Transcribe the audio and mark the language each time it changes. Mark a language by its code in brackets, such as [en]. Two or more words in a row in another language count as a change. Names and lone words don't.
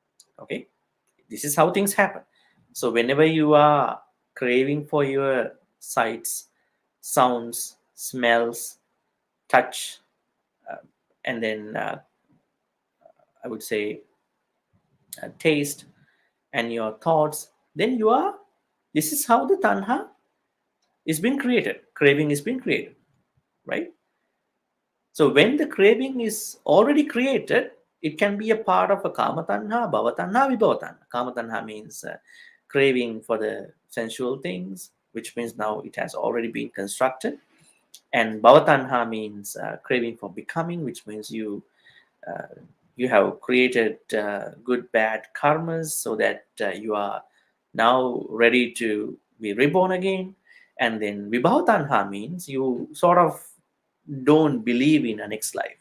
[en] Okay, this is how things happen. So whenever you are craving for your sights, sounds, smells, touch, and then I would say taste and your thoughts, then you are, this is how the tanha is being created. Craving is being created, right? So when the craving is already created, it can be a part of a [pi] kama tanha, bhava tanha, vibhava tanha. Kama tanha [en] means craving for the sensual things, which means now it has already been constructed. And [pi] bhava tanha [en] means craving for becoming, which means uh, you have created good bad karmas so that you are now ready to be reborn again. And then [pi] vibhava tanha [en] means you sort of don't believe in a next life.